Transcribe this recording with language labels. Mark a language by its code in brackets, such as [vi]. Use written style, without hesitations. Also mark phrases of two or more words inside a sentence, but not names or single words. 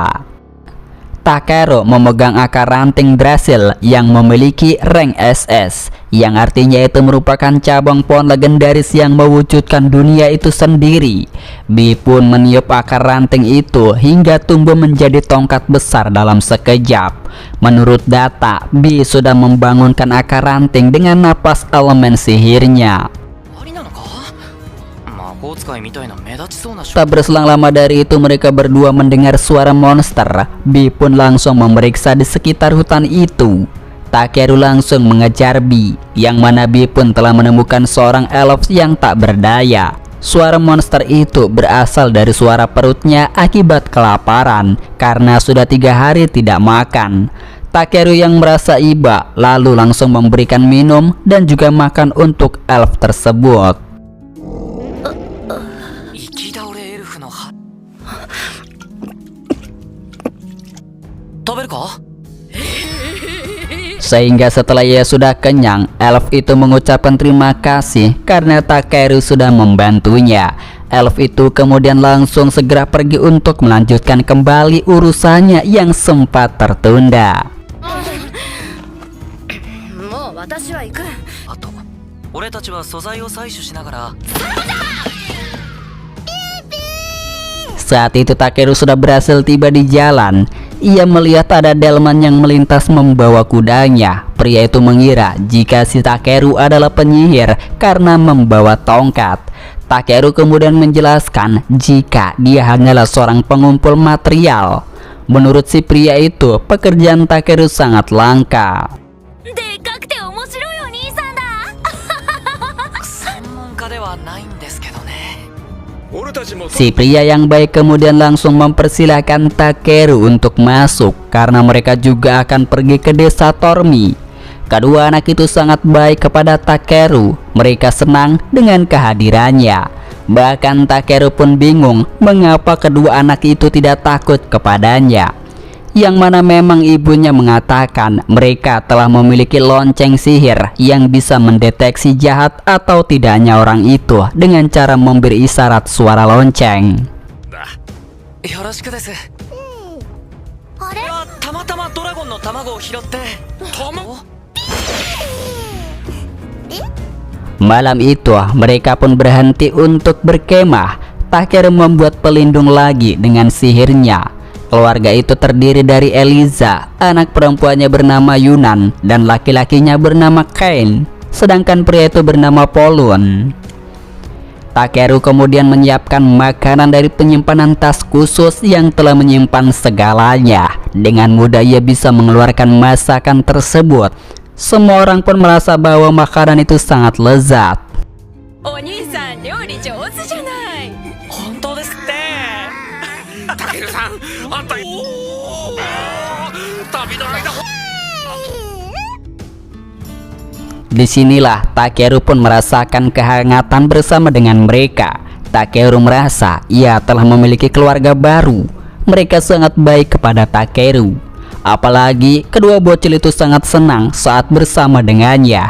[id] Takeru memegang akar ranting Drasil yang memiliki rank SS, yang artinya itu merupakan cabang pohon legendaris yang mewujudkan dunia itu sendiri. Bi pun meniup akar ranting itu hingga tumbuh menjadi tongkat besar dalam sekejap. Menurut data, Bi sudah membangunkan akar ranting dengan napas elemen sihirnya. [ja] ありなのか。魔法使いみたいな目立ちそうな [id] Tak berselang lama dari itu mereka berdua mendengar suara monster. Bi pun langsung memeriksa di sekitar hutan itu. Takeru langsung mengejar Bi, yang mana Bi pun telah menemukan seorang elf yang tak berdaya. Suara monster itu berasal dari suara perutnya akibat kelaparan karena sudah 3 hari tidak makan. Takeru yang merasa iba lalu langsung memberikan minum dan juga makan untuk elf tersebut. [ja] 生き倒れエルフの歯食べるか。 [id] Sehingga setelah ia sudah kenyang, elf itu mengucapkan terima kasih karena Takeru sudah membantunya. Elf itu kemudian langsung segera pergi untuk melanjutkan kembali urusannya yang sempat tertunda. [ja] もう私は行く。あと俺たちは素材を採取しながら [id] Saat itu Takeru sudah berhasil tiba di jalan. Ia melihat ada delman yang melintas membawa kudanya. Pria itu mengira jika si Takeru adalah penyihir karena membawa tongkat. Takeru kemudian menjelaskan jika dia hanyalah seorang pengumpul material. Menurut si pria itu, pekerjaan Takeru sangat langka. [ja] でっかくて面白いお兄さんだ。専門家ではないんですけどね。 [id] Si pria yang baik kemudian langsung mempersilahkan Takeru untuk masuk karena mereka juga akan pergi ke desa Tormi. Kedua anak itu sangat baik kepada Takeru. Mereka senang dengan kehadirannya. Bahkan Takeru pun bingung mengapa kedua anak itu tidak takut kepadanya. Yang mana memang ibunya mengatakan mereka telah memiliki lonceng sihir yang bisa mendeteksi jahat atau tidaknya orang itu dengan cara memberi isyarat suara lonceng. [ja] よろしくです。あれ？たまたまドラゴンの卵を拾って。 [id] Malam itu mereka pun berhenti untuk berkemah. Takeru membuat pelindung lagi dengan sihirnya. Keluarga itu terdiri dari Eliza, anak perempuannya bernama Yunan, dan laki-lakinya bernama Kain. Sedangkan pria itu bernama Polun. Takeru kemudian menyiapkan makanan dari penyimpanan tas khusus yang telah menyimpan segalanya. Dengan mudah ia bisa mengeluarkan masakan tersebut. Semua orang pun merasa bahwa makanan itu sangat lezat. [ja] お兄さん料理上手じゃない。本当ですって。タケルさん、あんた旅の間 [id] Disinilah Takeru pun merasakan kehangatan bersama dengan mereka. Takeru merasa ia telah memiliki keluarga baru. Mereka sangat baik kepada Takeru. Apalagi kedua bocil itu sangat senang saat bersama dengannya.